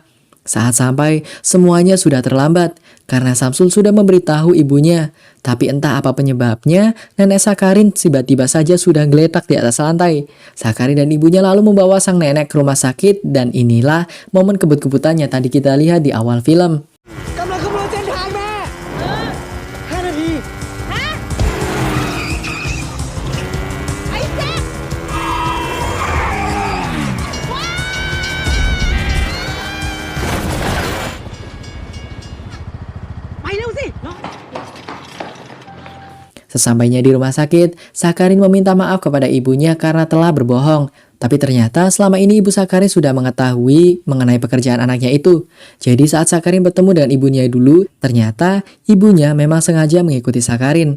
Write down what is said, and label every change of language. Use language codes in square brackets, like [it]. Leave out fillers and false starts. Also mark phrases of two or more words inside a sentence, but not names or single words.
[id] Saat sampai, semuanya sudah terlambat karena Samsul sudah memberitahu ibunya. Tapi entah apa penyebabnya, nenek Sakarin tiba-tiba saja sudah geletak di atas lantai. Sakarin dan ibunya lalu membawa sang nenek ke rumah sakit dan inilah momen kebut-kebutan yang tadi kita lihat di awal film. [th] กำลังคำนวณเส้นทางแม่5 นาที ไอ้แจ๊ค ไปเร็วสิ [id] Sesampainya di rumah sakit, Sakarin meminta maaf kepada ibunya karena telah berbohong. Tapi ternyata selama ini ibu Sakarin sudah mengetahui mengenai pekerjaan anaknya itu. Jadi saat Sakarin bertemu dengan ibunya dulu, ternyata ibunya memang sengaja mengikuti Sakarin.